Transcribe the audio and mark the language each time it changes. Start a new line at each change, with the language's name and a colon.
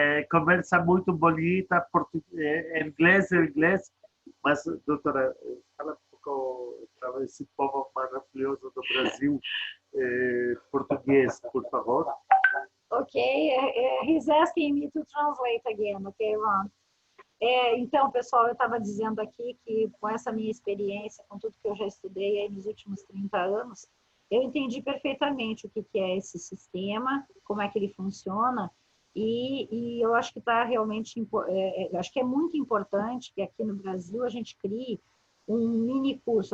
Portuguese: Conversa muito bonita, inglês, mas, doutora, fala um pouco para esse povo maravilhoso do Brasil, português, por favor.
English: Okay, he's asking me to translate again, okay, Ron?
Portuguese: Então, pessoal, eu estava dizendo aqui que com essa minha experiência, com tudo que eu já estudei aí nos últimos 30 anos, eu entendi perfeitamente o que é esse sistema, como é que ele funciona, e eu acho que está realmente, acho que é muito importante que aqui no Brasil a gente crie um mini curso.